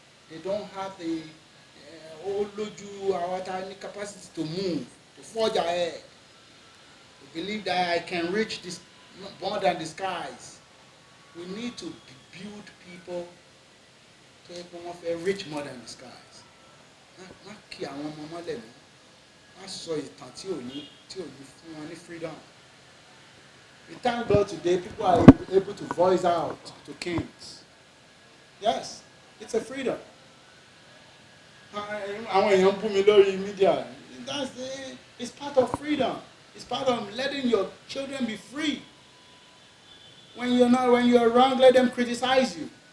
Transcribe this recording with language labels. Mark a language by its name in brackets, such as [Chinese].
[English] They don't have the [Yoruba] ó lójú àwọn tá ní [English] capacity to move forge ahead. We believe that I can reach this more than the skies. We need to build people to help them reach more than the skies. [Yoruba] Má kí àwọn ọmọ mọ́lẹ̀ mọ́. Má sọ ìtàn tí ò ní fún wọn ní freedom. [English] We thank God today people are able to voice out to kings. Yes, it's a freedom. [Yoruba] Àwọn èèyàn bú mi lórí media. [English] It's part of freedom. It's part of letting your children be free. When you're wrong, let them criticize you.